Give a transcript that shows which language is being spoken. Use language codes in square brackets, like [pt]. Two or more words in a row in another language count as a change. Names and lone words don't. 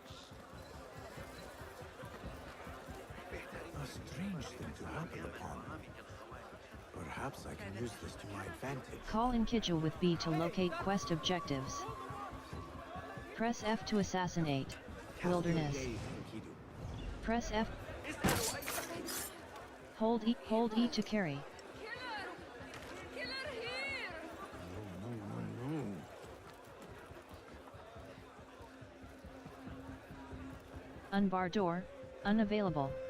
[en] A strange thing to happen upon. Perhaps I can use this to my advantage. Call in Kijil with B to locate quest objectives. Press F to assassinate. Wilderness. Press F. Hold E to carry. No. Unbar door, unavailable.